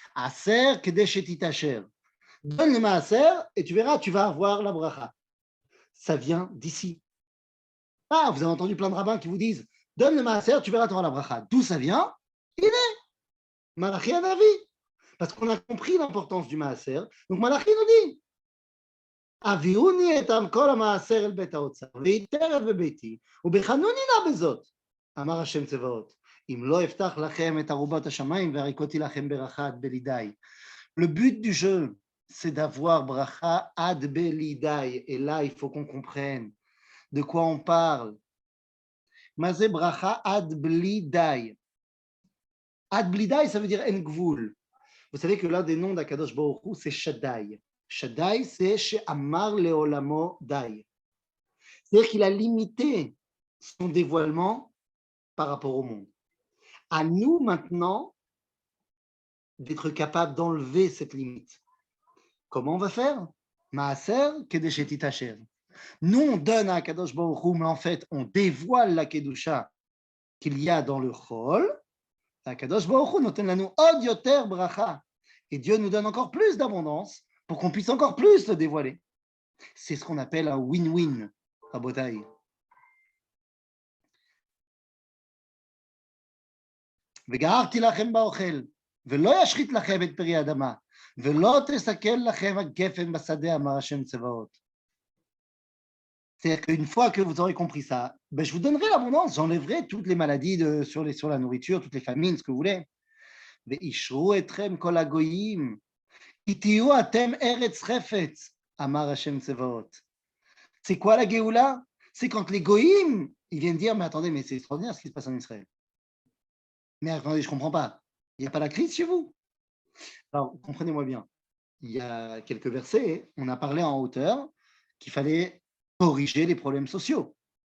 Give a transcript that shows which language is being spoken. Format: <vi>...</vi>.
<he>Aser kedesh etitacher.</he> <fr>Donne le maaser et tu verras, tu vas avoir la bracha. Ça vient d'ici. Ah, vous avez entendu plein de rabbins qui vous disent donne le maaser, tu verras, tu auras la bracha. D'où ça vient? Il est Malachi Hanavi. Parce qu'on a compris l'importance du maaser. Donc Malachi nous dit</fr> <he>הביאוני את כל המעשר אל בית האוצר, ויתרב בביתי, ובחנוני נא בזאת, אמר השם צבאות, אם לא אפתח לכם את ארובות השמיים, והריקותי לכם ברכה עד בלי די.</he> <fr>Le but du jeu, c'est d'avoir bracha ad belidai. Et là, il faut qu'on comprenne de quoi on parle.</fr> <he>Mazé bracha ad blidai.</he> <fr>Ad blidai, ça veut dire en gvul. Vous savez que l'un des noms d'Akadosh Baruch Hu, c'est Shaddai. Shaddai, c'est chez</fr> <he>Amar Leolamo Dai.</he> <fr>C'est-à-dire qu'il a limité son dévoilement par rapport au monde. À nous maintenant d'être capable d'enlever cette limite. Comment on va faire?</fr> <he>Maaser kedeshetit asher.</he> <fr>Nous, on donne à Akadosh Baruch Hu, mais en fait, on dévoile la kedusha qu'il y a dans le chol.</fr> <he>Akadosh Baruch Hu noten lanu od yoter bracha.</he> <fr>Et Dieu nous donne encore plus d'abondance pour qu'on puisse encore plus le dévoiler. C'est ce qu'on appelle un win-win, Rabotai.</fr> <he>וגערתי לכם באוכל, ולא ישחית לכם את פרי האדמה, ולא תסכל לכם הגפן בשדה, אמר השם צבאות.</he> <fr>C'est-à-dire qu'une fois que vous aurez compris ça, ben je vous donnerai l'abondance, j'enlèverai toutes les maladies sur la nourriture, toutes les famines, ce que vous voulez.</fr> <he>וישרו אתכם כל הגויים, כי תהיו אתם ארץ חפץ, אמר השם צבאות.</he> <fr>C'est quoi la Géoula? C'est quand les goïms, ils viennent dire, mais attendez, mais c'est extraordinaire ce qui se passe en Israël. Mais attendez, je ne comprends pas. Il n'y a pas la crise chez vous? Alors, comprenez-moi bien. Il y a quelques versets, on a parlé en hauteur qu'il fallait corriger les problèmes sociaux.</fr>